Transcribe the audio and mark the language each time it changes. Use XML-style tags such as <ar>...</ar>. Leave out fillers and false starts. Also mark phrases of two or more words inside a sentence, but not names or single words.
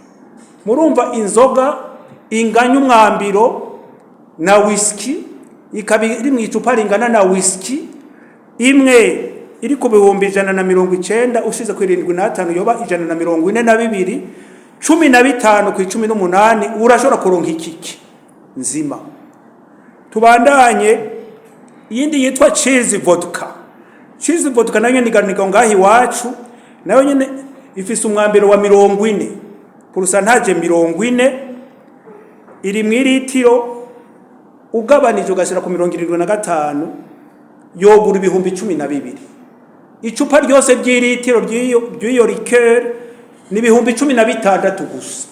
<rn>Murumva inzoga inganya umwambiro na whisky, ikaba iri mu icupa ringana na whisky imwe iri ku bihumbi 190 ushize ku 75 yoba 142 15 ku 18 urashobora kuronka ikiki nzima. Tubandanye yindi yitwa cheese vodka. Cheese vodka nayo niganiga ngahi wacu, nayo nyene ifise umwambiro wa 40 % 40 iri mu litiro, ugabanije ugashira ku 75 yogura ibihumbi 12. Icupa ryose ry'ilitiro ry'iyo liqueur ni ibihumbi 16 gusa.</rn>